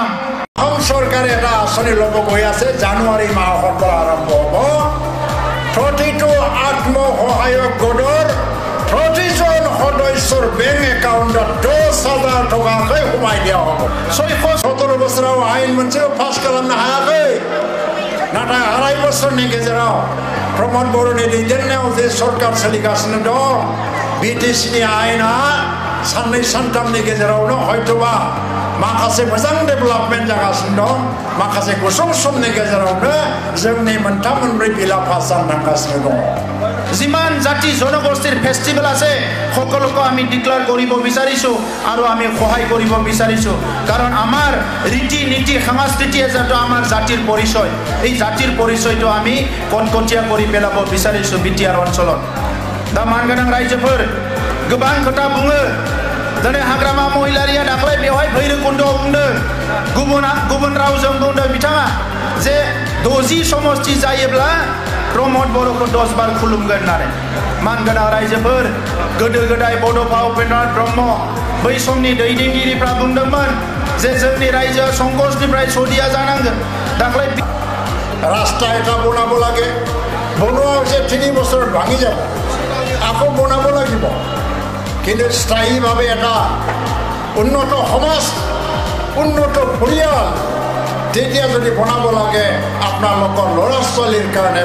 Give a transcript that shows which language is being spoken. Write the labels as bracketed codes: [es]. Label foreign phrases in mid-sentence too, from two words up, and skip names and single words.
[as] সৰকাৰে এটা আঁচনি ল'ব গৈ আছে জানুৱাৰী মাহৰ পৰা আৰম্ভ হ'ব প্ৰতিটো আত্মসহায়ক গোটৰ প্ৰতিজন সদস্যৰ বেংক একাউণ্টত 10,000 টকাকৈ সোমাই দিয়া হ'ব [brx] 17 বছराव आयेन मोनसेबो पास खालामनो हायाखै नाथाय 2.5 बोसोरनि गेजेराव प्रमद बर'नि दैदेननायाव जे सरकार सोलिगासिनो दं बिटिसिनि आयेना साननै सानथामनि गेजेरावनो हयतोबा माखासे मोजां डेभेलपमेन्ट जागासिनो दं माखासे गुसुं समनि गेजेरावनो जोंनि मोनथाम मोनब्रै बिला पास जानो थांगासिनो दं [as] जिमान জাতি জনগোষ্ঠীৰ ফেষ্টিভেল আছে সকলোকে আমি ডিক্লেয়াৰ কৰিব বিচাৰিছো আৰু আমি সহায় কৰিব বিচাৰিছো কাৰণ আমাৰ ৰীতি নীতি সংস্কৃতি যেটো আমাৰ জাতিৰ পৰিচয় এই জাতিৰ পৰিচয়টো আমি কনকটীয়া কৰি পেলাব বিচাৰিছো বিটিআৰ অঞ্চলত [brx] दा मानगोनां रायजोफोर गोबां खोथा बुङो दिनै हाग्रामा महिलारिया दाख्लै बेवहाय भैरबकुन्दआव बुंदों गुबुन रावजों बुंदों बिथाङा जे 60 समष्टि जायोब्ला प्रमद बर'खौ 10 बार खुलुमगोन होननानै मानगोनां रायजोफोर गोदो गोदाय बड'फा उपेन्द्रनाथ ब्रह्म बै समनि दैदेनगिरिफ्रा बुंदोंमोन जे जोंनि रायजोआ संकसनिफ्राय सदिया जानांगोन दाख्लै [as] रास्ता এটা বনাব লাগে বনোৱা হৈছে 3 বছৰত ভাঙি যাব আকৌ বনাব লাগিব কিন্তু স্থায়ীভাৱে এটা উন্নত সমাজ উন্নত পৰিয়াল তেতিয়া যদি বনাব লাগে আপোনালোকৰ ল'ৰা ছোৱালীৰ কাৰণে